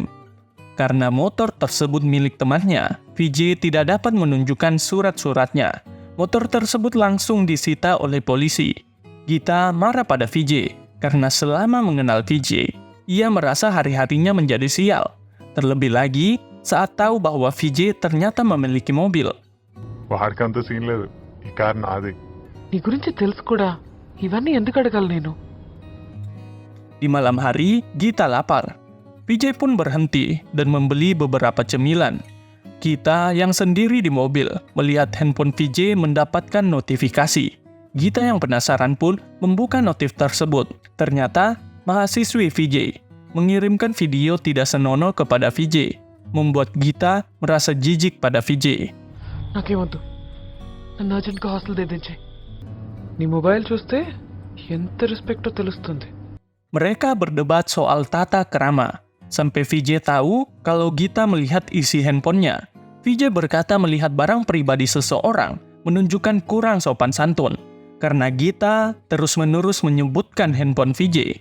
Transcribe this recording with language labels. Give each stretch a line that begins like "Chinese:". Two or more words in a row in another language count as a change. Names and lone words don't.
Indonesian: Karena motor tersebut milik temannya, Vijay tidak dapat menunjukkan surat-suratnya. Motor tersebut langsung disita oleh polisi. Gita marah pada Vijay karena selama mengenal Vijay, ia merasa hari-harinya menjadi sial. Terlebih lagi saat tahu bahwa Vijay ternyata memiliki mobil.
Telugu: వాడికి అంత సీన్ లేదు, ఈ కార్ నాది. నీ గురించి తెలుసు కూడా, ఇవన్నీ ఎందుకు అడగాలి నేను?
Indonesian: Di malam hari, Gita lapar. Vijay pun berhenti dan membeli beberapa cemilan. Gita yang sendiri di mobil melihat handphone Vijay mendapatkan notifikasi. Gita yang penasaran pun membuka notif tersebut. Ternyata, mahasiswi Vijay mengirimkan video tidak senonoh kepada Vijay, membuat Gita merasa jijik pada Vijay.
Telugu: నాకేమొద్దు, నన్ను అర్జెంట్గా హాస్టల్ దించేయ్. నీ మొబైల్ చూస్తే ఎంత రెస్పెక్టో తెలుస్తుంది.
Indonesian: Mereka berdebat soal tata krama, sampai Vijay tahu kalau Gita melihat isi handphonenya. Vijay berkata melihat barang pribadi seseorang menunjukkan kurang sopan santun. Karena Gita terus-menerus menyebutkan handphone Vijay.